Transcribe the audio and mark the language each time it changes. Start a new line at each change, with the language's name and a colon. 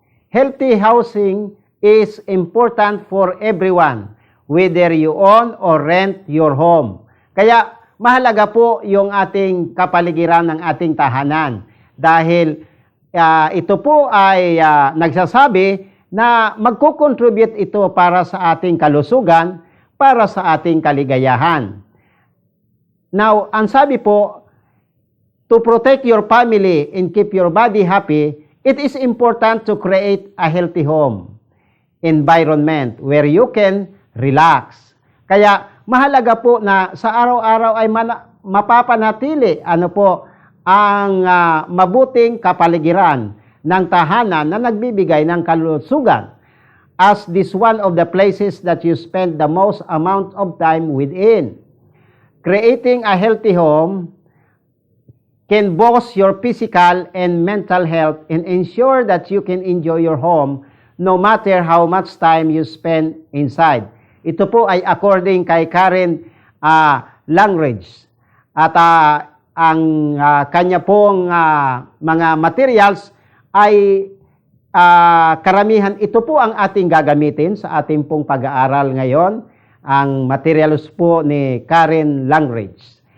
English: Healthy housing is important for everyone, whether you own or rent your home.
Filipino: Kaya mahalaga po yung ating kapaligiran ng ating tahanan dahil ito po ay nagsasabi na magko-contribute ito para sa ating kalusugan, para sa ating kaligayahan.
English: Now,
Filipino: ang sabi po,
English: to protect your family and keep your body happy, it is important to create a healthy home environment where you can relax.
Filipino: Kaya mahalaga po na sa araw-araw ay mapapanatili ang mabuting kapaligiran ng tahanan na nagbibigay ng kalusugan,
English: as this one of the places that you spend the most amount of time within. Creating a healthy home can boost your physical and mental health and ensure that you can enjoy your home no matter how much time you spend inside.
Filipino: Ito po ay according kay Karen Langridge. At ang kanya pong mga materials ay karamihan, ito po ang ating gagamitin sa ating pong pag-aaral ngayon. Ang materials po ni Karen Langridge.